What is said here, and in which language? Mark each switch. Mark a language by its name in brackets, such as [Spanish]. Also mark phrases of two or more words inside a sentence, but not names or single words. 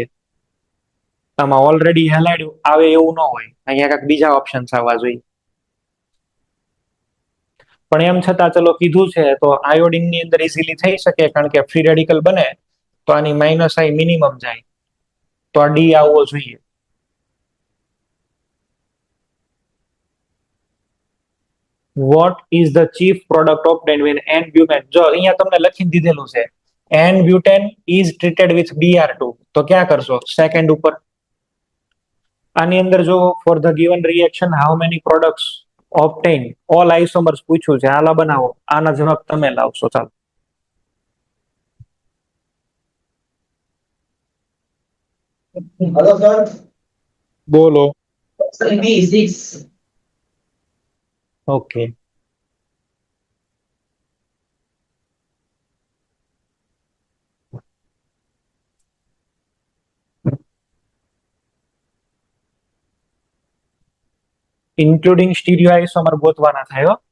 [Gujarati] આમાં ઓલરેડી હેલાઇડ આવે એવું ન હોય, અહીંયા કાંઈક બીજા ઓપ્શન્સ આવવા જોઈએ. પણ એમ છતાં ચલો કીધું છે તો આયોડિન ની અંદર ઇઝીલી થઈ શકે, કારણ કે [English] free radical [Gujarati] બને તો આની -I મિનિમમ જાય, તો આ ડી આવવો જોઈએ. [English] What is the chief product obtained when N-butane? [Gujarati] જો અહીંયા તમને લખી દીધેલું છે [English] N-butane is treated with Br2, [Gujarati] તો ક્યાં કરશો? સેકન્ડ ઉપર. આની અંદર જો [English] for the given reaction how many products obtained, all isomers [Gujarati] પૂછ્યું છે, હાલા બનાવો. આના જવાબ તમે લાવશો. ચાલો [English] Hello sir, [Gujarati] બોલો. B6. ઓકે, [English] including stereo isomer [Gujarati] ગોતવાના થાય.